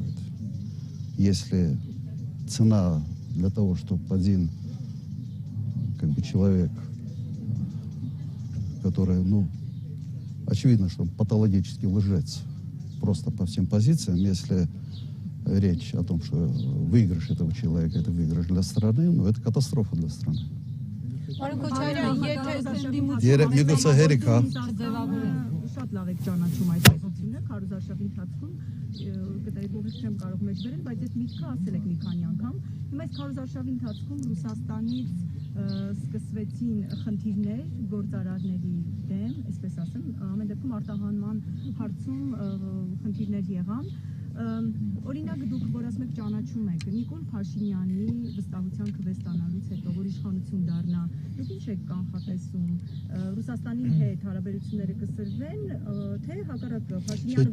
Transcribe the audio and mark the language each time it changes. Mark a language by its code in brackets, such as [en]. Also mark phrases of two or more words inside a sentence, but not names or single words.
[ru] Если цена для того, чтобы один как бы человек, который, очевидно, что он патологически лжец, просто по всем позициям, если речь о том, что выигрыш этого человека, это выигрыш для страны, это катастрофа для страны. [hy] Պարոն Քոչարյան, Միգուցե հերիք, հա։ Շատ լավ եք ճանաչում այդ տեսությունը, քարոզարշավի ընթացքում կտարի կողմից չեմ կարող մեջ վերել, բայց այդ միտքը ասել եք մի քանի անգամ։ Հիմա այս քարոզարշավի ընթացքում Ռուսաստանից սկսվեցին խնդիրներ գործարարների դեմ, այսպես ասեմ, ամեն դեպքում արտահանման հարցում խնդիրներ եղան։ Օրինակ դուք որ ասում եք ճանաչում եք Նիկոլ Փաշինյանի վստահության քվեստանալուց հետո որ իշխանություն դառնա, դուք ինչ եք կանխատեսում Ռուսաստանի հետ հարաբերությունները կսրվեն, թե հակառակը Փաշինյանը